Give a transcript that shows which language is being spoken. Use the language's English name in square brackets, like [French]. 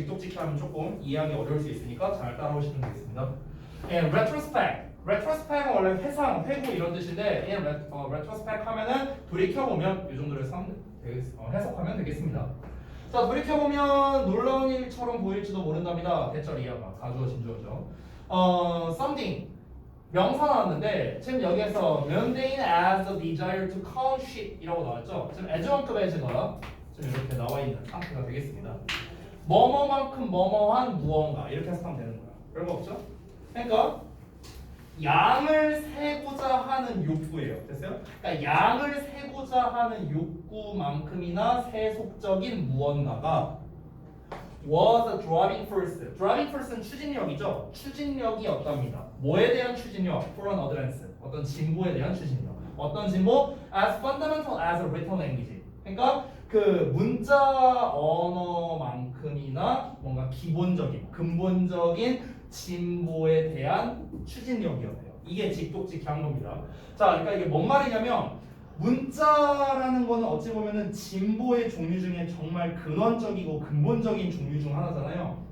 [Korean] 직독직히 하면 조금 이해하기 어려울 수 있으니까 잘 따라오시면 되겠습니다. [English] In retrospect. [Korean] retrospect은 원래 회상, 회고 이런 뜻인데 [English] in retrospect [Korean] 하면은 돌이켜보면 이 정도로 해석하면 되겠습니다. 자, 돌이켜보면 놀라운 일처럼 보일지도 모른답니다. 대절 이하가 가주어 진주어죠. something 명사 나왔는데 지금 여기에서 [English] mundane as the desire to count sheep [Korean] 이라고 나왔죠. 지금 as1급 as가 지금 이렇게 나와 있는 상태가 되겠습니다. 뭐뭐만큼 뭐뭐한 무언가 이렇게 해석하면 되는 거야. 별거 없죠? 그러니까 양을 세고자 하는 욕구예요. 됐어요? 그러니까 양을 세고자 하는 욕구만큼이나 세속적인 무언가가 [English] was a driving force. [Korean] driving force는 추진력이죠. 추진력이었답니다. 뭐에 대한 추진력? [English] for an advance. [Korean] 어떤 진보에 대한 추진력. 어떤 진보? [English] as fundamental as a written language. [Korean] 그러니까 그 문자 언어만큼이나 뭔가 기본적인, 근본적인 진보에 대한 추진력이었대요. 이게 직독직히 한 겁니다. 자, 그러니까 이게 뭔 말이냐면 문자라는 거는 어찌 보면은 진보의 종류 중에 정말 근원적이고 근본적인 종류 중 하나잖아요.